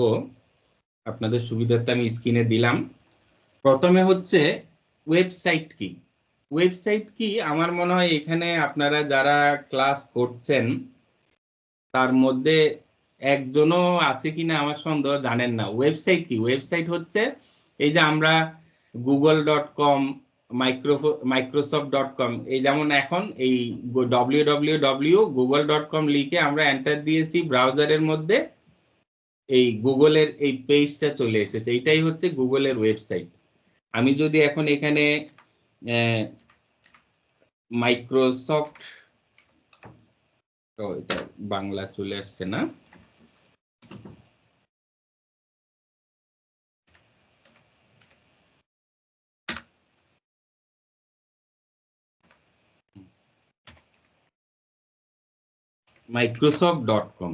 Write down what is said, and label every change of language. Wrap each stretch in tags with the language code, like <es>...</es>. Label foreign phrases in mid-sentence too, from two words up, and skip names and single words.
<bn>আপনাদের সুবিধার্থে আমি স্ক্রিনে দিলাম। প্রথমে হচ্ছে ওয়েবসাইট কি। ওয়েবসাইট কি, আমার মনে হয় এখানে আপনারা যারা ক্লাস করছেন তার মধ্যে একজনও আছে কিনা আমার সন্দেহ, জানেন না ওয়েবসাইট কি। ওয়েবসাইট হচ্ছে এই যে আমরা google.com, microsoft.com, এই যেমন এখন এই www.google.com লিখে আমরা এন্টার দিয়েছি ব্রাউজারের মধ্যে, এই গুগলের এই পেজটা চলে এসেছে। এইটাই হচ্ছে গুগলের ওয়েবসাইট। আমি যদি এখন এখানে মাইক্রোসফট, তো এটা বাংলা চলে আসছে না, microsoft.com।</bn>